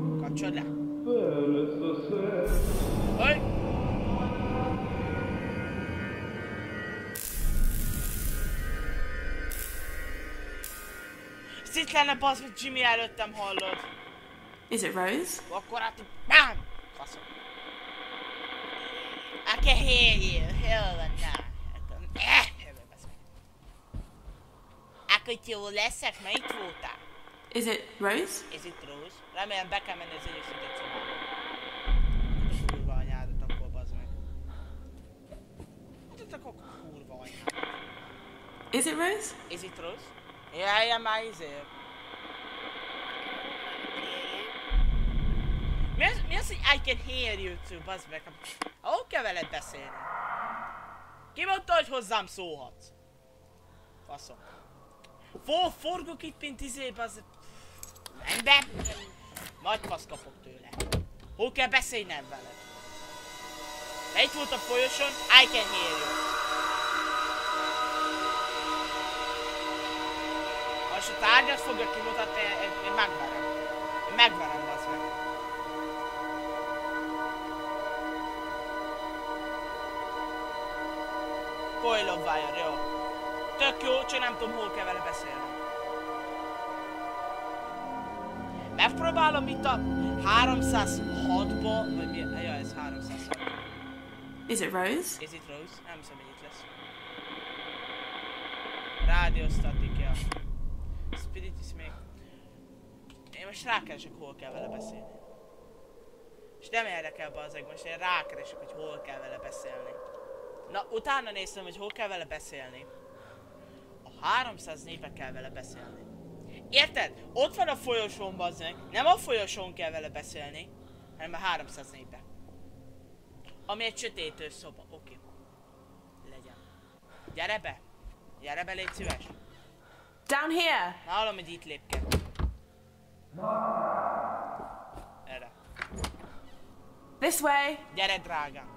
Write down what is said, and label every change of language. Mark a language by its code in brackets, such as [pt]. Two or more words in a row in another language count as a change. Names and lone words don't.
[hu] Kapcsolod le! Hogy? Itt lenne bazd, hogy Jimmy előttem hallod. [en] Is it Rose? [hu] Akkor hát... BAM! Faszom. [en] I can hear you. [hu] Hol van, na. Akkor itt jól leszek, mert itt voltál. [en] Is it Rose? [hu] Ez itt Rose. Remélem be kell menni az egyesített szobába. A kurva anyádat akkor bazd meg. Mutat akkor kurva anyádat. [en] Is it Rose? Is it Rose? [hu] Jaj, már izé. Mi az, hogy [en] I can hear you too, [hu] bazd meg? Ahol kell veled beszélni? Ki mondta, hogy hozzám szólhatsz? Faszom. Forgok itt, mint izé, bazd... Menj be! Majd fasz kapok tőle. Hol kell beszélnem veled? De itt volt a folyosón, [en] I can hear you. [hu] Most a tárgyat fogja kimutatni, én megverem. Én megverem, bazd meg. [en] Coil of Wire, [hu] jó. Tök jó, csak nem tudom, hol kell vele beszélni. Megpróbálom itt a 306-ba, vagy mi? Ja, ez 306. [en] Is it Rose? Is it Rose? [hu] Nem hiszem, hogy itt lesz. Rádióstatik, ja. Spirit is még. Én most rákeresek, hol kell vele beszélni. És nem érdekel bazzeg, most én rákeresek, hogy hol kell vele beszélni. Na, utána néztem, hogy hol kell vele beszélni. A 304-be kell vele beszélni. Érted? Ott van a folyosón, bazzeg. Nem a folyosón kell vele beszélni, hanem a 304-be. Ami egy sötétő szoba. Oké. Legyen. Gyere be! Gyere be, légy szíves! [en] Down here! [hu] Na, hallom, hogy itt lépke. Erre. [en] This way! [hu] Gyere, drágám!